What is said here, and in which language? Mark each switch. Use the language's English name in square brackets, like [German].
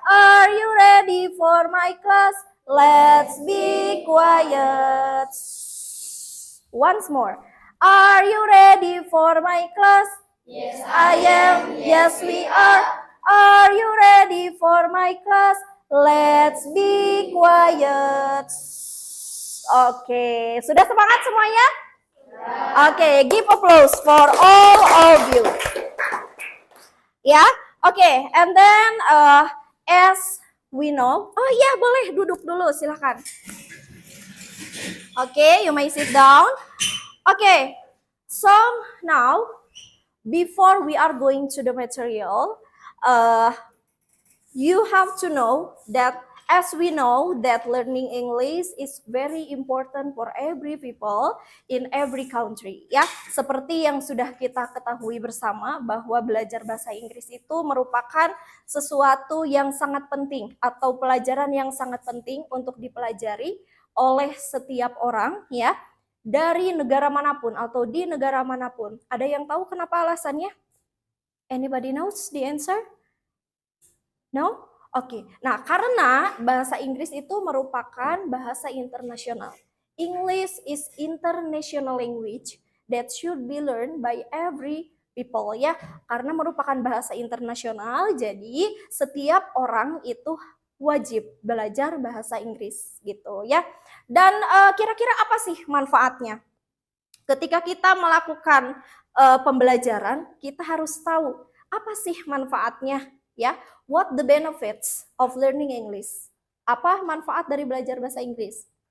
[English] Are you ready for my class? Let's be quiet. Once more. Are you ready for my class? Yes, I am. Yes, we are. Are you ready for my class? Let's be quiet. [Indonesian] Oke, sudah semangat semuanya? [English] Oke, give applause for all of you. Ya, oke, and then as we know, [Indonesian] oh iya boleh duduk dulu, silakan. [English] Oke, you may sit down. Oke, so now before we are going to the material, you have to know that as we know that learning English is very important for every people in every country. [Indonesian] Ya, seperti yang sudah kita ketahui bersama bahwa belajar bahasa Inggris itu merupakan sesuatu yang sangat penting atau pelajaran yang sangat penting untuk dipelajari oleh setiap orang ya, dari negara manapun atau di negara manapun. Ada yang tahu kenapa alasannya? [English] Anybody knows the answer? No? Oke. [Indonesian] Nah, karena bahasa Inggris itu merupakan bahasa internasional. [English] English is international language that should be learned by every people ya. [Indonesian] Karena merupakan bahasa internasional, jadi setiap orang itu wajib belajar bahasa Inggris gitu ya. Dan kira-kira apa sih manfaatnya? Ketika kita melakukan pembelajaran, kita harus tahu apa sih manfaatnya ya. [English] What the benefits of learning English? [Indonesian] Apa manfaat dari belajar bahasa Inggris?